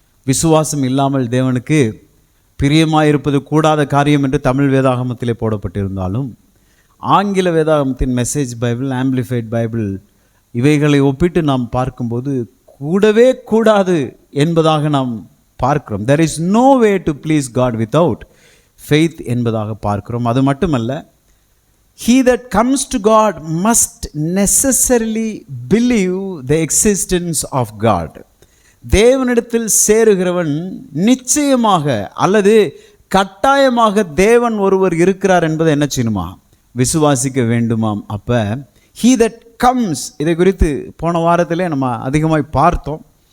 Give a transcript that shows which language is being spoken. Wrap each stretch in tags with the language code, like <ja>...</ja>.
<ta>விசுவாசம் இல்லாமல் தேவனுக்கு பிரியமாயிருப்பது கூடாத காரியம் என்று தமிழ் வேதாகமத்திலே போடப்பட்டிருந்தாலும் ஆங்கில வேதாகமத்தின் மெசேஜ் பைபிள், ஆம்பிளிஃபைட் பைபிள் இவைகளை ஒப்பிட்டு நாம் பார்க்கும்போது கூடவே கூடாது என்பதாக நாம் பார்க்கிறோம்.</ta> <en>there is no way to please God without faith</en> <ta>என்பதாக பார்க்கிறோம். அது மட்டுமல்ல,</ta> <en>he that comes to God must necessarily believe the existence of God.</en> <ta>தேவனிடத்தில் சேருகிறவன் நிச்சயமாக அல்லது கட்டாயமாக தேவன் ஒருவர் இருக்கிறார் என்பதை என்ன செய்யணுமா? விசுவாசிக்க வேண்டுமாம். அப்ப</ta> <en>he that comes,</en> <ta>இதை குறித்து போன வாரத்திலே நம்ம அதிகமாய் பார்த்தோம்.</ta>